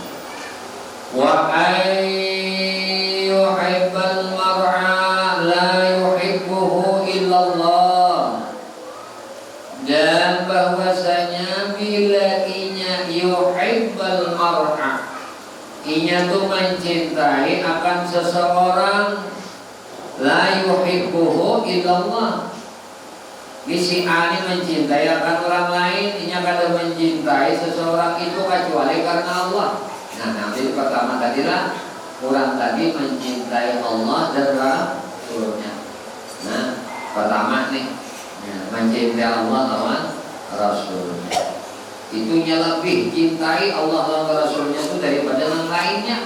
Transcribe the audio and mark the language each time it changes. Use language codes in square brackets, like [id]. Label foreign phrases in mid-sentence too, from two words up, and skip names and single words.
[ar] Wa ayyuhibbal mar'a la yuhibbuhu illallah. [bjn] Dan bahwasanya bila inya [ar] yuhibbal mar'a, [bjn] inya tuh mencintai akan seseorang, [ar] la yuhibbuhu illallah. [bjn] Si A ini mencintai akan orang lain, inya kada mencintai seseorang itu kecuali karena Allah. [id] Nah, nanti pertama tadilah orang tadi mencintai Allah dan Rasulnya. [bjn] Nah, pertama nih mencintai Allah lawan Rasulnya, itunya lebih cintai Allah lawan Rasulnya itu daripada yang lainnya.